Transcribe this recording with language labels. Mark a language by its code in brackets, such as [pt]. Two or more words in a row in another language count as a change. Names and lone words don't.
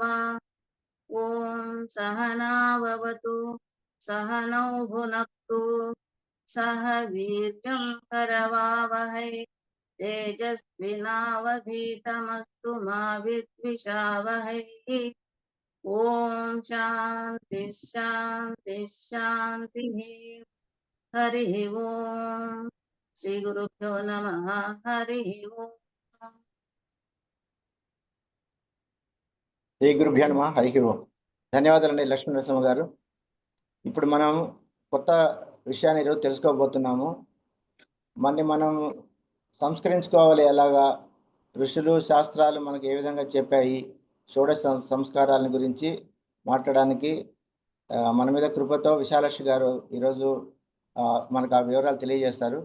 [sa] ओम सहना भवतु सहनौ भुनक्तु सह वीर्यं करवावहै तेजस्विनावधीतमस्तु मा विद्विषावहै। ओम शांति शांति शांति। हरिः ओम श्री गुरुभ्यो नमः। हरिः ओम। శ్రీ గురుభ్యో నమః హరి ఓం. [te] ధన్యవాదాలండి లక్ష్మీ నరసింహ గారు. ఇప్పుడు మనం కొత్త విషయాన్ని ఈరోజు తెలుసుకోబోతున్నాము. మనం సంస్కరించుకోవాలి ఎలాగా, ఋషులు శాస్త్రాలు మనకు ఏ విధంగా చెప్పాయి, షోడశ సంస్కారాల గురించి మాట్లాడడానికి మన మీద కృపతో విశాలక్షి గారు ఈరోజు మనకు ఆ వివరాలు తెలియజేస్తారు.